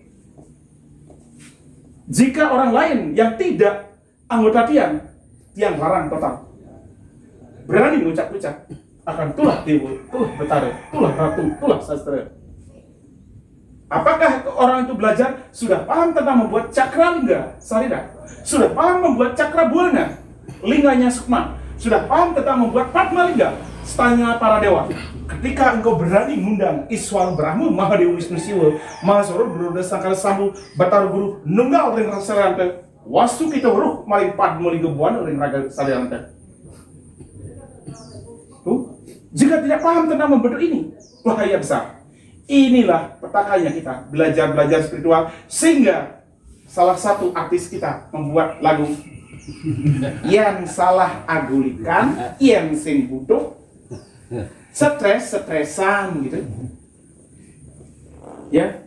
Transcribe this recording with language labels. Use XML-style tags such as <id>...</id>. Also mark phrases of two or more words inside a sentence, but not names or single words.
<id>Jika orang lain yang tidak anggota</id> <ban>tiang larang</ban> <id>total, berani ngucap-ngucap, akan tulah dewa, tulah betara, tulah ratu, tulah sastra. Apakah orang itu belajar sudah paham tentang membuat cakra lingga sarira, sudah paham membuat cakra buana linganya sukma, sudah paham tentang membuat padma lingga stanya para dewa? Ketika engkau berani mengundang Iswar Brahma, Mahadewa Wisnu Siwa, Mahasoro Guru Sangkala Sambu, Batara Guru, Nunggal ring Rasalanta, Wastu kita ruh maling padma lingga buana ring raga salanta. Tuh, jika tidak paham tentang membentuk ini, bahaya besar. Inilah petakannya kita belajar spiritual, sehingga salah satu artis kita membuat lagu yang salah agulikan, yang</id> <ban>sing butuh</ban> <id>stresan gitu ya.</id>